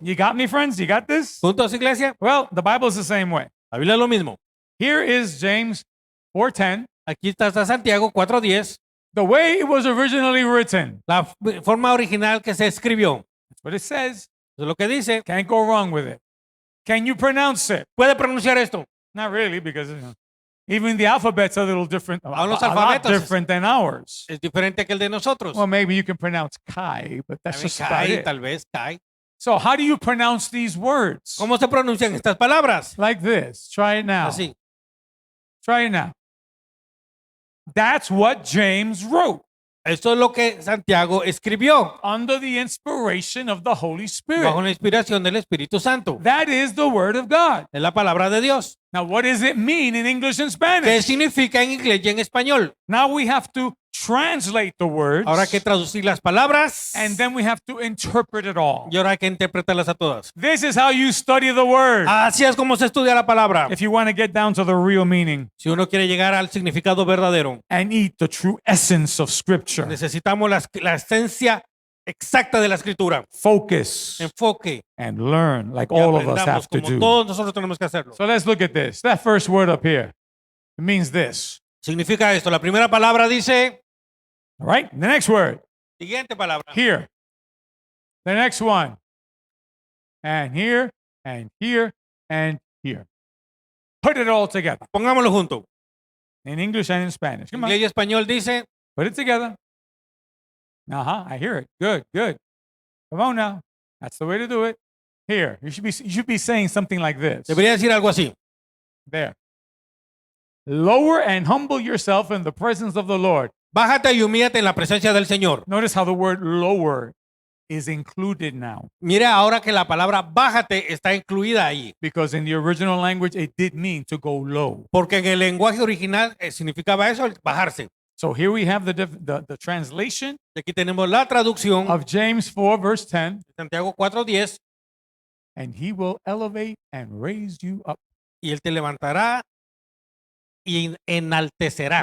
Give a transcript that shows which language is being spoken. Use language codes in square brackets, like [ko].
[en] You got me, friends? You got this? [es] ¿Juntos, iglesia? [en] Well, the Bible is the same way. [es] La Biblia es lo mismo. [en] Here is James 4:10. [es] Aquí está Santiago 4:10. [en] The way it was originally written. [es] La forma original que se escribió. [en] That's what it says. [es] Eso es lo que dice. [en] Can't go wrong with it. Can you pronounce it? [es] ¿Puede pronunciar esto? [en] Not really, because even the alphabet's a little different, a [es] Los [en] lot [es] alfabetos es- [en] different than ours. [es] Es diferente que el de nosotros. [en] Well, maybe you can pronounce Kai, but that's [es] También [en] just about [es] cae, [en] it. [es] tal vez cae. [en] So how do you pronounce these words? [es] ¿Cómo se pronuncian estas palabras? [en] Like this. Try it now. [es] Así. [en] Try it now. That's what James wrote [es] Esto es lo que Santiago escribió [en] under the inspiration of the Holy Spirit. [es] bajo la inspiración del Espíritu Santo. [en] That is the word of God. [es] Es la palabra de Dios. [en] Now, what does it mean in English and [es] ¿Qué [en] Spanish? [es] significa en inglés y en español? [en] Now we have to translate the words, [es] Ahora hay que traducir las palabras [en] and then we have to interpret it all. [es] y ahora hay que interpretarlas a todas. [en] This is how you study the word. [es] Así es como se estudia la palabra. [en] If you want to get down to the real meaning [es] Si uno quiere llegar al significado verdadero, [en] and eat the true essence of Scripture, [es] necesitamos la esencia exacta de la escritura. [en] focus [es] Enfoque. [en] and learn like [es] Y [en] all of us [es] aprendamos [en] have to [es] como [en] do. [es] todos nosotros tenemos que hacerlo. [en] So let's look at this. That first word up here, it means this. [es] Significa esto. La primera palabra dice, [en] All right? The next word, [es] siguiente palabra. [en] here. The next one, and here, and here, and here. Put it all together [es] Pongámoslo junto. [en] in English and in Spanish. Come on, [es] Inglés y español dice, [en] put it together. I hear it. Good, good. Come on now. That's the way to do it. Here, you should be saying something like this. [es] debería decir algo así. [en] There. Lower and humble yourself in the presence of the Lord. [es] Bájate y humíllate en la presencia del Señor. [en] Notice how the word lower is included now, [es] Mira ahora que la palabra bájate está incluida ahí. [en] because in the original language it did mean to go low. [es] Porque en el lenguaje original significaba eso, el bajarse. [en] So here we have the translation [es] Y aquí tenemos la traducción [en] of James 4, verse 10. [es] de Santiago 4:10. [en] And he will elevate and raise you up. [es] Y él te levantará y enaltecerá.